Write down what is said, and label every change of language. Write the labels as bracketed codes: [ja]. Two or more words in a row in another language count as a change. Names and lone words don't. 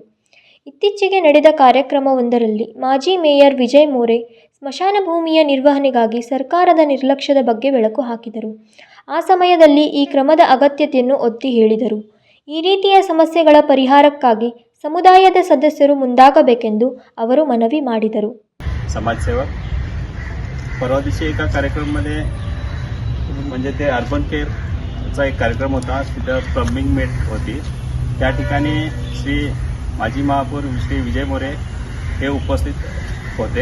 [kn] ಇತ್ತೀಚೆಗೆ ನಡೆದ ಕಾರ್ಯಕ್ರಮವೊಂದರಲ್ಲಿ ಮಾಜಿ ಮೇಯರ್ ವಿಜಯ್ ಮೋರೆ ಸ್ಮಶಾನ ಭೂಮಿಯ ನಿರ್ವಹಣೆಗಾಗಿ ಸರ್ಕಾರದ ನಿರ್ಲಕ್ಷ್ಯದ ಬಗ್ಗೆ ಬೆಳಕು ಹಾಕಿದರು. ಆ ಸಮಯದಲ್ಲಿ ಈ ಕ್ರಮದ ಅಗತ್ಯತೆಯನ್ನು ಒತ್ತಿ ಹೇಳಿದರು. ಈ ರೀತಿಯ ಸಮಸ್ಯೆಗಳ ಪರಿಹಾರಕ್ಕಾಗಿ ಸಮುದಾಯದ सदस्यರು ಮುಂದಾಗಬೇಕೆಂದು ಅವರು ಮನವಿ ಮಾಡಿದರು. [mr] समाजसेवक परवा दिवशी एका कार्यक्रमामध्ये म्हणजे ते अर्बन केअरचा एक कार्यक्रम होता. तिथं प्लंबिंग मेट होती. त्या ठिकाणी श्री माजी महापौर श्री विजय मोरे हे उपस्थित होते.